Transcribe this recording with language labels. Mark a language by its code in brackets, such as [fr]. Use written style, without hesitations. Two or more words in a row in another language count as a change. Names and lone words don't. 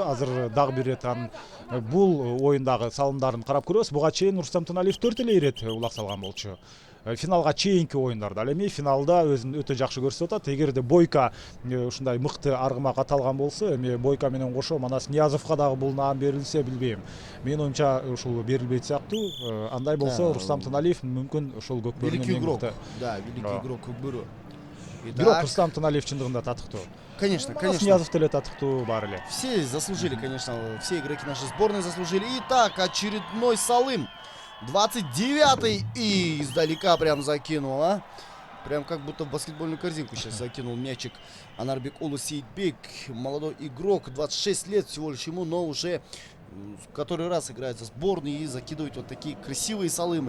[ky] Азыр дагы бир ирет бул оюндагы салымдарын карап көрөбүз. Буга чейин Рустам Тыналиев 4 эле ирет улак салган болчу. финалга чейинки оюндарда. Ал эми финалда өзүн өтө жакшы көрсөтүп атат. Эгерде Бойко ушундай мыкты аргымак аталган болсо, эми Бойко менен кошо Манас Ниязовго дагы бул наам берилсе билбейм. Менин оюмча ушул берилбейт сыяктуу. Андай болсо Рустам Тыналиев мүмкүн ушул [ru] Великий игрок. [ky] Көкбөрүнүн [ru] Да, великий игрок Көкбөрү. [ky] бирок Рустам Тыналиев чындыгында татыктуу. [ru] Конечно, [ky] Манас [ru] конечно. [ky] Ниязов деле татыктуу бар эле. [ru] Все заслужили, конечно, все игроки нашей сборной заслужили. Итак, очередной Салым. 29-й и издалека прям закинул, а? Прям как будто в баскетбольную корзинку сейчас закинул мячик Анарбек Улу Сейитбек. Молодой игрок, 26 лет всего лишь ему, но уже в который раз играет за сборную и закидывает вот такие красивые салымы.